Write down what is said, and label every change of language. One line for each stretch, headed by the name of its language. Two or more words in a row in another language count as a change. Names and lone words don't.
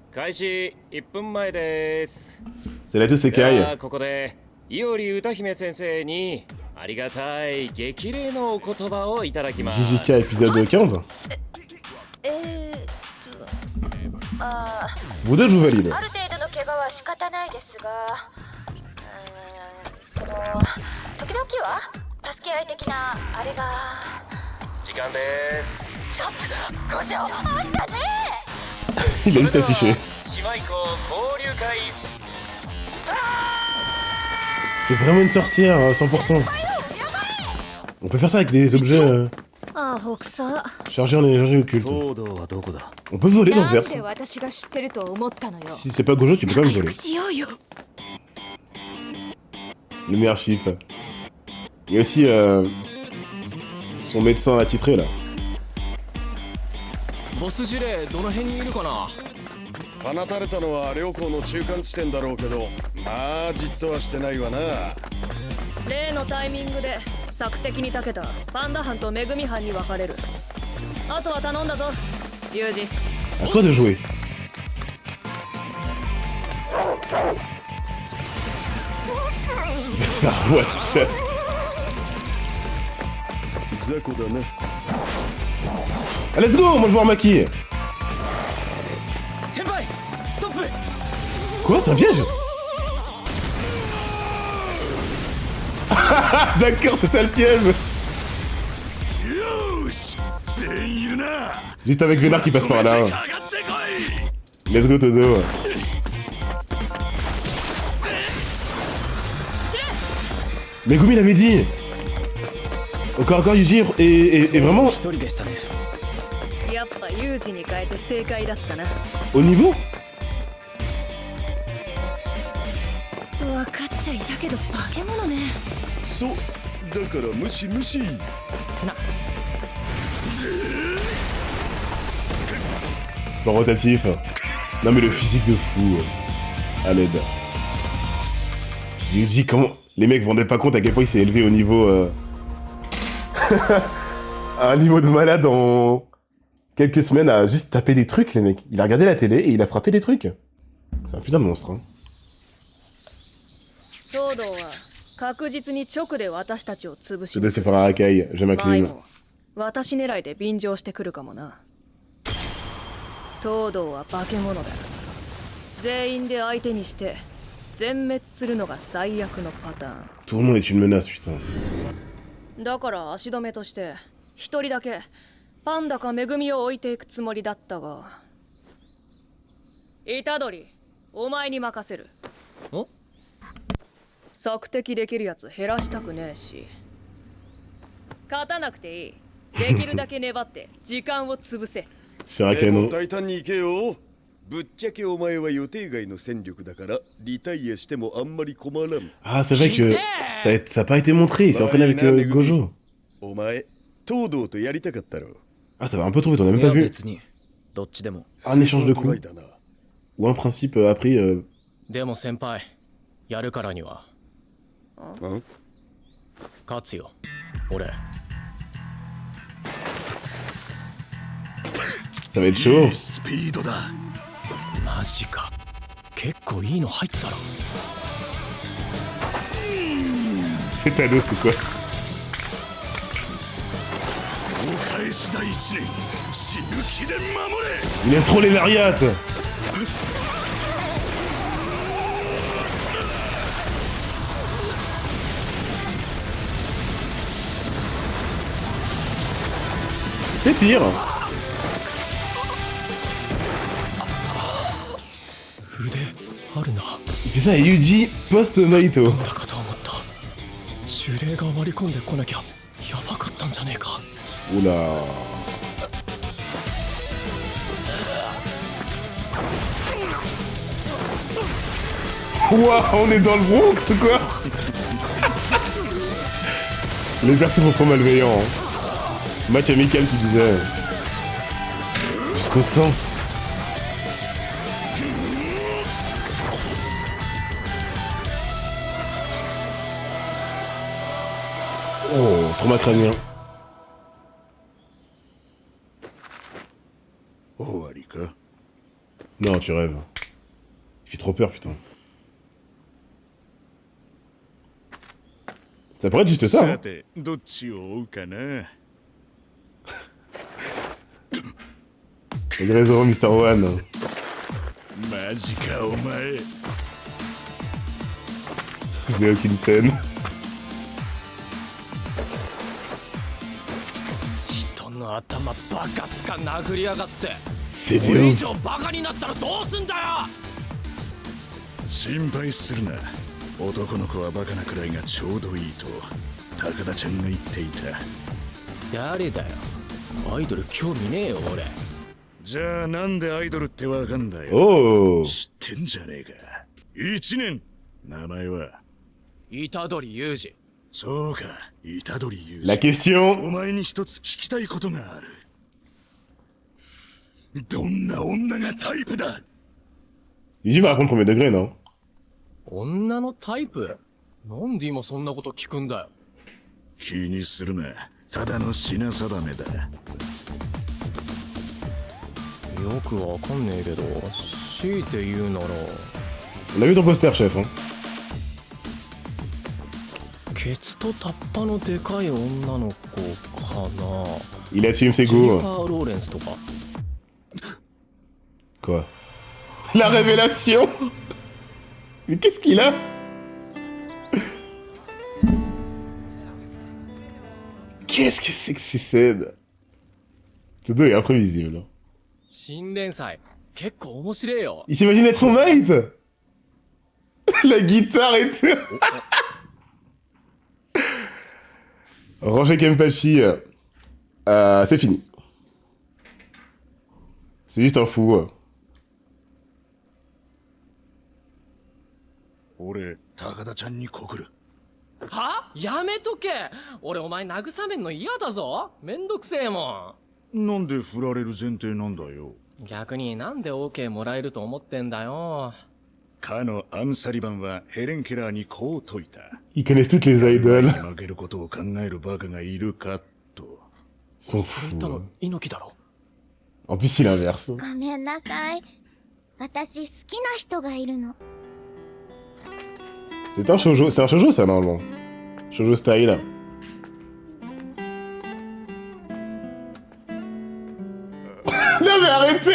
Japanese: 開始1分前です。
French: C'est la Tosekai.
Japanese: ここで伊織歌姫先生にありがたい激励のお言葉をいただきます。
French: JJK épisode 15. Vous deux, je vous valide.
Japanese: ある程度の怪我は仕方ないですが、時々は助け合い的なあれが。時間です。ちょっと五条あんたね。
French: Il a juste affiché. C'est vraiment une sorcière, 100%. On peut faire ça avec des objets chargés en énergie occulte. On peut voler dans ce verse. Si c'est pas Gojo, tu peux quand même voler. Le meilleur chiffre. Il y a aussi son médecin attitré là.
Japanese: ボスジュレどの辺にいるかな。放たれたのは両校の中間地点だろうけど、まあじっとはしてないわな。例のタイミングで索敵に長けたパンダ班とめぐみ班に分かれる。あとは頼んだぞ、ユージ。
French: À toi de jouer. C'est un one-shot.
Japanese: 雑魚だな。
English: Ah, let's go,
French: moi je vois Maki. Quoi, c'est un piège? D'accord, c'est ça le piège. Juste avec Vénard qui passe par là.
English: Let's go
French: Todo. Megumi l'avait dit. Encore Yuji et vraiment... Au niveau?
Japanese: そうだから無視無視。
French: Le rotatif. Non mais le physique de fou. À l'aide. Yuji, comment... Les mecs vous rendez pas compte à quel point il s'est élevé au niveau... à un niveau de malade en... quelques semaines à juste taper des trucs, les mecs. Il a regardé la télé et il a frappé des trucs. C'est un putain de monstre, hein. Je dois se faire un racaille, je m'incline.
Japanese: 私狙いで便乗してくるかもな。東堂は化け物だ。全員で相手にして全滅するのが最悪のパターン。
French: Tout le monde est une menace, putain.
Japanese: だから足止めとして一人だけパンダかめぐみを置いていくつもりだったが、虎杖、お前に任せる。お？索敵できるやつ減らしたくねえし、勝たなくていい。できるだけ粘って時間を潰せ。大胆に行けよ。ぶっちゃけお前は予定外の戦力だからリタイアしてもあんまり困らん。
French: Ah, c'est vrai que ça a pas été montré, il s'est entraîné avec Gojo.
Japanese: お前、東堂とやりたかったろ。
French: Ah, ça va un peu trop vite, on a même pas vu.
Japanese: どっちでも。
French: Un échange de coups. Ou un principe appris.
Japanese: でも先輩、やるからには。ん？勝つよ、俺。
French: Ça va être chaud.
Japanese: スピードだ。マジか。結構いいの入ったろ。
French: C'est Thanos, c'est quoi?
Japanese: お返し第一年、死ぬ気で守れ。
French: Il aime trop les lariats. C'est pire. Il fait ça à Yuji post-Naito.
Japanese: 呪霊が割り込んでこなきゃやばかったんじゃねえか。 Oula.
French: Ouah, on est dans le Bronx ou quoi? Les persos sont trop malveillants. Hein. Match amical qui disait. Jusqu'au sang. Oh, trauma crânien.
Japanese: 終わりか。
French: Non, tu rêves. Il fait trop peur, putain. Ça pourrait être juste ça, hein. Il a raison, Mr. One. Je n'ai aucune peine.
Japanese: 人の頭バカすか殴りやがって。
French: C'est
Japanese: これ以
French: des
Japanese: 上バカになったらどうすんだよ。心配するな。男の子はバカなくらいがちょうどいいと高田ちゃんが言っていた。誰だよ。アイドル興味ねえよ俺。じゃあなんでアイドルってわかんだよ。 Oh! 知ってんじゃねえか。一年。名前は虎杖裕二。そうか、虎杖裕二。
French: La question!
Japanese: お前に一つ聞きたいことがある。どんな女がタイプだ。
French: Yuji va répondre premier degré, non?
Japanese: 女のタイプ？なんで今そんなこと聞くんだよ。気にするな。ただの品定めだ。よくわかんねえけど、強いて言うなら。
French: On a vu ton poster, chef, hein?
Japanese: ケツとタッパのでかい女の子かな。
French: Il assume ses
Japanese: ジェニフ
French: goûts.
Japanese: ァー・ローレンスとか。
French: Quoi? La révélation! Mais qu'est-ce qu'il a? Qu'est-ce que c'est que ces scènes? Todo est imprévisible.
Japanese: 新連載結構面白いよ。
French: Il s'imagine être son mate! La guitare et tout! Roger Kempachi, c'est fini. C'est juste un fou.
Japanese: 俺、高田ちゃんに告る。は？やめとけ。俺お前慰めんの嫌だぞ。めんどくせえもなんで振られる前提なんだよ。ん。逆になんで OK もらえると思ってんだよ。かのアンサリバンはヘレン・ケラーにこう説いた。
French: Ils connaissent toutes les idoles.
Japanese: 負けることを考えるバカがいるかと。
French: Ils sont
Japanese: 振ったの
French: fous.
Japanese: 猪木だろ。
French: En plus, il inverse.
Japanese: ごめんなさい。私好きな人がいるの。
French: C'est un shoujo, ça, normalement. Shoujo style. Non mais arrêtez!